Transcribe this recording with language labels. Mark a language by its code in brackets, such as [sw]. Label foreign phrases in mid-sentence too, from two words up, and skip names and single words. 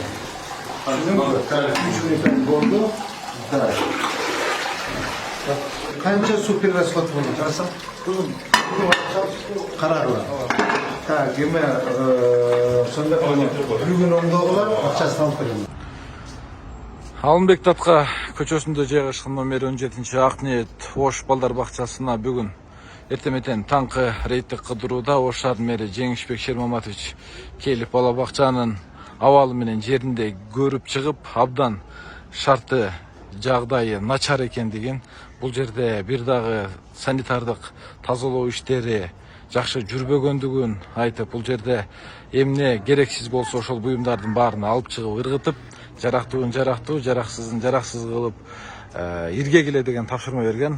[kk] Так, 3 минут болды. Так. Қанша супер расход болды, қарасам? Қарағыла. Так, еме, сонда бүгін оңдағылар, ақшасын алып беремін. [ky] Алымбек Татқа көчөсүндө жайгашкан номер 17 Акниет Ош балдар бакчасына бүгүн эртеметен таңкы рейдтик кыдырууда Ош шаарынын мэри Жеңишбек Шермаматович келип бала бакчанын абалы менен жеринде көрүп чыгып, абдан шарты жагдайы начар экендигин, бул жерде бир дагы санитардык тазалоо иштери жакшы жүрбөгөндүгүн айтып, бул жерде эмне керексиз болсо ошол буюмдардын баарын алып чыгып ыргытып, жарактууун жарактуу, жараксызын жараксыз кылып иргегиле деген тапшырма берген.